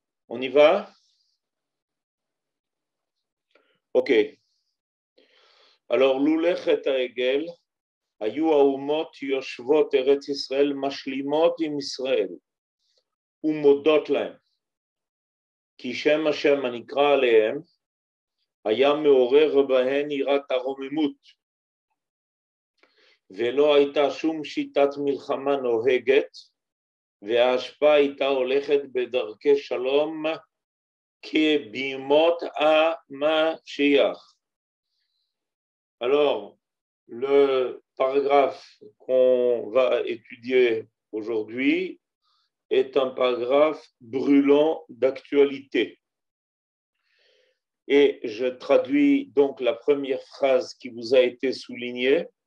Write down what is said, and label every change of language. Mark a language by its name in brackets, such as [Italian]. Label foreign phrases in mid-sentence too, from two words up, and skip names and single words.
[French] On y va? Ok. [Hebrew] Alors, לולא חטא העגל, היו האומות יושבות ארץ ישראל משלימות עם ישראל ומודות להם, כי שם השם הנקרא עליהם היה מעורר בהן יראת הרוממות, ולא הייתה שום שיטת מלחמה נוהגת, וההשפעה הייתה הולכת בדרכי שלום כבימות המשיח. [French] Alors, le paragraphe qu'on va étudier aujourd'hui est un paragraphe brûlant d'actualité. Et je traduis donc la première phrase qui vous a été soulignée.